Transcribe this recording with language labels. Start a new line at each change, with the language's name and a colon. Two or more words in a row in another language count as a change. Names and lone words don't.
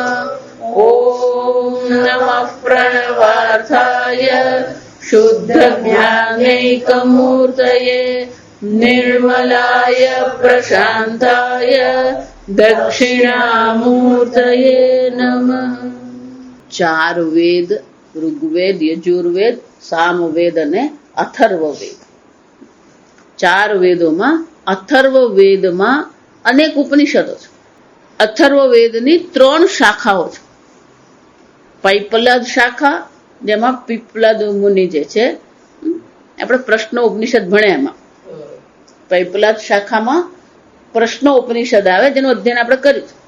Sanskrit: ॐ नमः प्रणवार्थाय शुद्धज्ञानैकमूर्तये निर्मलाय प्रशान्ताय दक्षिणामूर्तये नमः।
Gujarati: ચાર વેદ ઋગ્વેદ યજુર્વેદ સામવેદ અને અથર્વવેદ ચાર વેદોમાં અથર્વવેદમાં અનેક ઉપનિષદો છે અથર્વવેદની 3 શાખાઓ છે પૈપલાદ શાખા જેમાં પીપલાદ મુનિ જે છે આપણે પ્રશ્ન ઉપનિષદ ભણ્યા એમાં પૈપલાદ શાખામાં પ્રશ્ન ઉપનિષદ આવે જેનું અધ્યયન આપણે કર્યું